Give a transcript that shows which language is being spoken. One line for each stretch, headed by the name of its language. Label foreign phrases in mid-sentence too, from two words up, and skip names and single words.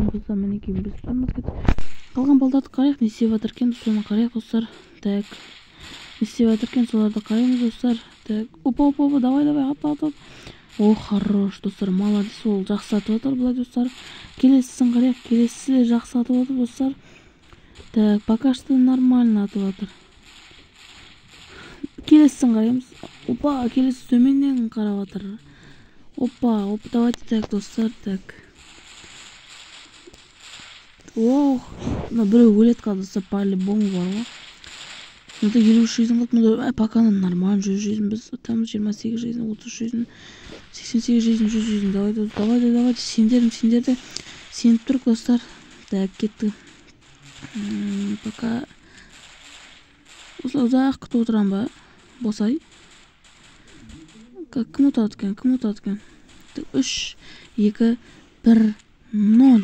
Kazakh: Мен болса мінекей біз тұрмыз кетіп. Қалған балдарды қарайық, не істеп жатыр екен, соны қарайық достар.
Russian: Так.
Kazakh: Не істеп жатыр екен, соларды қараймыз достар.
Russian: Так. Опа, давай, ат.
Kazakh: О, хорош достар, молодец, ол жақсы атып отыр бұлай достар. Келесісін қарайық, келесі де жақсы атып отыр достар.
Russian: Так, пока что нормально
Kazakh: атып отыр. Келесісін қараймыз. Опа, келесі төменнен қарап отыр. Опа,
Russian: давайте так
Kazakh: достар, так. Ох, біреу өлет қалды достар, по-любому бар ғой. Мұнда 53 жизнь қалды,
Russian: пока нормально
Kazakh: 100 жизнь, біз атамыз 28 жизнь, 30 жизнь, 88 жизнь, 100 жизнь, давайте, сендерді сеніп тұрық достар. Так, кетті. Пока осылай ұзақ күтіп отырам ба? Босай. Кім ұтады екен? 3, 2, 1, 0.